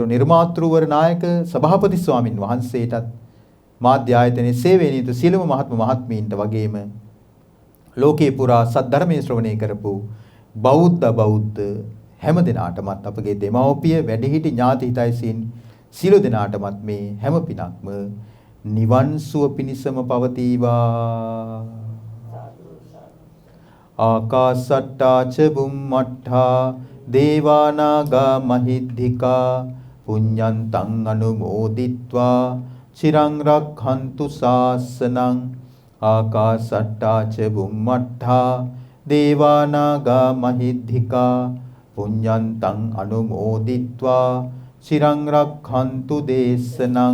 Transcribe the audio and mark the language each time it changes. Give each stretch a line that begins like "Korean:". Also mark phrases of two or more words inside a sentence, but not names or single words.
Sinhala: නිර්මාතෘවර නායක සභාපති ස්වාමින් වහන්සේටත් මාධ්‍ය ආයතනයේ සේවයේ නිරත සියලුම මහත්ම මහත්මීන්ට වගේම ලෝකේ පුරා සද්ධර්මයේ ශ්‍රවණය කරපු බෞද්ධ හැම දිනාටමත් අපගේ දෙමව්පිය වැඩිහිටි ඥාති හිතයිසින් සියලු දිනාටමත් මේ හැම පිනක්ම නිවන් සුව පිණිසම පවතිවා.
Pali: ආකාසට්ටා ච බුම්මට්ඨා දේවානාගා මහිද්దికා පුඤ්ඤන්තං අනුමෝදිත්වා චිරං රක්ඛන්තු ශාසනං. ආකාසට්ටා ච බුම්මට්ඨා දේවානාගා මහිද්దికා පුඤ්ඤන්තං අනුමෝදිත්වා චිරං රක්ඛන්තු දේශනං.